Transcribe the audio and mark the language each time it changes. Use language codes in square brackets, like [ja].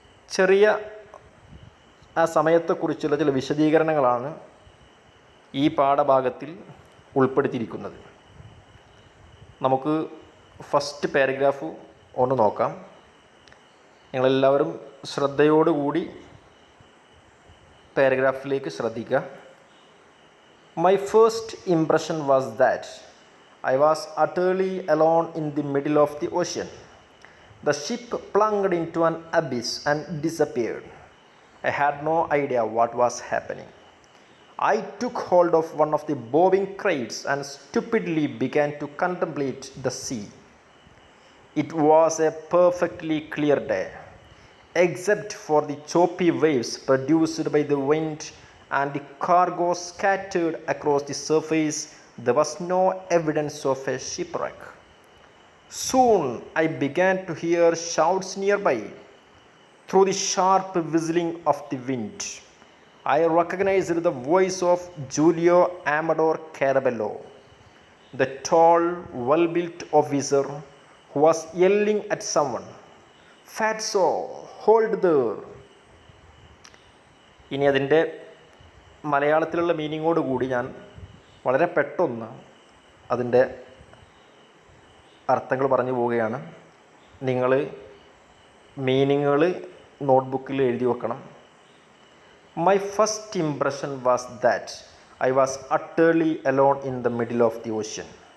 [ml] ചെറിയ ആ സമയത്തെക്കുറിച്ചുള്ള ചില വിശദീകരണങ്ങളാണ് ഈ പാഠഭാഗത്തിൽ ഉൾപ്പെടുത്തിയിരിക്കുന്നത്. നമുക്ക് ഫസ്റ്റ് പാരഗ്രാഫ് ഒന്ന് നോക്കാം. നിങ്ങളെല്ലാവരും ശ്രദ്ധയോടുകൂടി പാരഗ്രാഫിലേക്ക് ശ്രദ്ധിക്കുക. [en] My first impression was that I was utterly alone in the middle of the ocean. The ship plunged into an abyss and disappeared. I had no idea what was happening. I took hold of one of the bobbing crates and stupidly began to contemplate the sea. It was a perfectly clear day, except for the choppy waves produced by the wind and the cargo scattered across the surface. There was no evidence of a shipwreck. Soon I began to hear shouts nearby. Through the sharp whistling of the wind, I recognized the voice of Giulio Amador Carabello, the tall, well-built officer who was yelling at someone, "Fatso, hold there!" [ml] ഇനി അതിൻ്റെ മലയാളത്തിലുള്ള മീനിങ്ങോട് കൂടി ഞാൻ വളരെ പെട്ടെന്ന് അതിൻ്റെ അർത്ഥങ്ങൾ പറഞ്ഞു പോവുകയാണ്. നിങ്ങൾ മീനിങ്ങുകൾ നോട്ട്ബുക്കിൽ എഴുതി വെക്കണം. [en] My first impression was that I was utterly alone in the middle of the ocean.